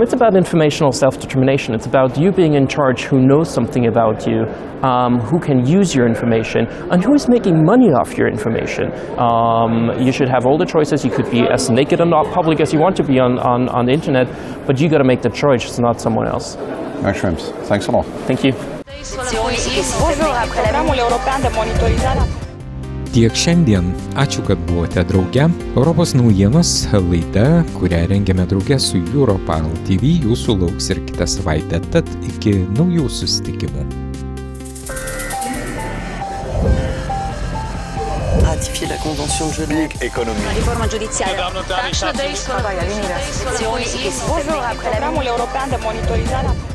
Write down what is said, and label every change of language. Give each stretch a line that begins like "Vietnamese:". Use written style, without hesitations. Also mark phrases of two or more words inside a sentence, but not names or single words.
English: It's about informational self-determination. It's about you being in charge, who knows something about you, who can use your information, and who is making money off your information. You should have all the choices. You could be as naked and not public as you want to be on the internet, but you got to make the choice. It's not someone else. Max Schrems, thanks a lot. Thank you.
Lithuanian: Tiek šiandien. Ačiū, kad buvote drauge. Europos naujienos laida, kurią rengiame drauge su Europos TV, jūsų lauks ir kitą savaitę. Tad iki naujų susitikimų.
French: Ratifier la Convention de Genève. Économie.
Italian: La riforma giudiziaria.
French: Bonjour, après la Européen de monitorizare.